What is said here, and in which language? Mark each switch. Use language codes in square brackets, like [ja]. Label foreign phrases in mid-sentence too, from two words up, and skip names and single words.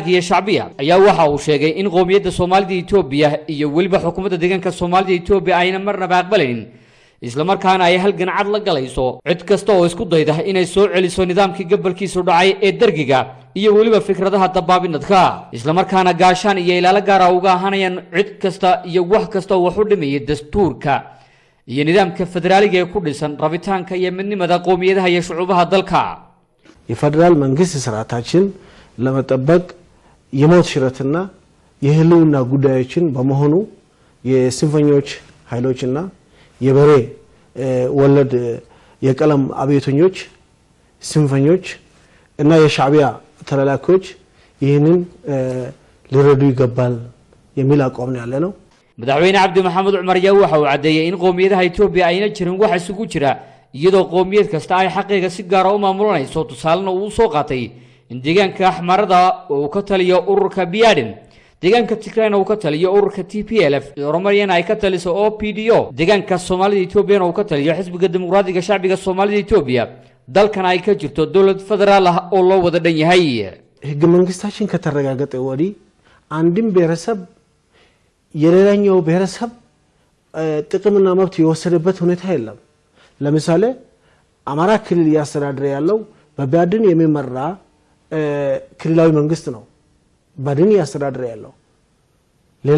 [so] iyo shacbiya ayaa waxa uu sheegay in qoomiyadda Soomaalida Itoobiya iyo waliba xukuumadda deegaanka Soomaalida Itoobiya ayna marnaba aqbalin isla markaana ay halgan cad la galayso cid kasta oo isku dayda inay soo celiso nidaamkii gobolkiisu dhacay ee dargiga iyo waliba fikradaha tabaabinadka isla markaana gaashaan iyo ilaalo gaar ah uga ahaanayaan cid kasta iyo wax kasta oo wax u dhimayay dastuurka iyo nidaamka federaaliga ee ku dhisan rabitaanka iyo midnimada qoomiyadaha iyo shucuubaha dalka [am] የፌደራል መንግስት ስርዓታችን ለመጠበቅ የሞት ሽረትና የህልውና ጉዳዮችን በመሆኑ የስንፈኞች ኃይሎችና የበሬ ወለድ የቀለም አብዮተኞች ስንፈኞች እና የሻዕቢያ ተላላኪዎች ይህንን ሊረዱ ይገባል የሚል አቋም ነው ያለነው [so] madaxweyne Cabdi Maxamed Cumar ayaa waxa uu cadeeyay in qoomiyadaha Itoobiya ayna jirin wax isugu jira iyadoo qoomiyad kasta ay xaqiiqa si gaar ah u maamulanayso tusaalena uu soo qaatay in deegaanka axmarada uu ka taliyo ururka biyaadin deegaanka Tigrayna uu ka taliyo ururka TPLF Oromariyana ay ka taliso OPDO deegaanka Soomaalida Itoobiya uu ka taliyo xisbiga dimuqraadiga shacbiga Soomaalida Itoobiya dalkan ay ka jirto dawlad federaal ah oo loo wada dhan yahay [am] ህገ መንግስታችን ከተረጋገጠ ወዲህ አንድም ብሔረሰብ የሌላኛው ብሔረሰብ ጥቅምና መብት የወሰደበት ሁኔታ የለም ለምሳሌ አማራ ክልል ያስተዳድር ያለው በባድን የሚመራ ክልላዊ መንግስት ነው ባድን ያስተዳድር ያለው ሌላ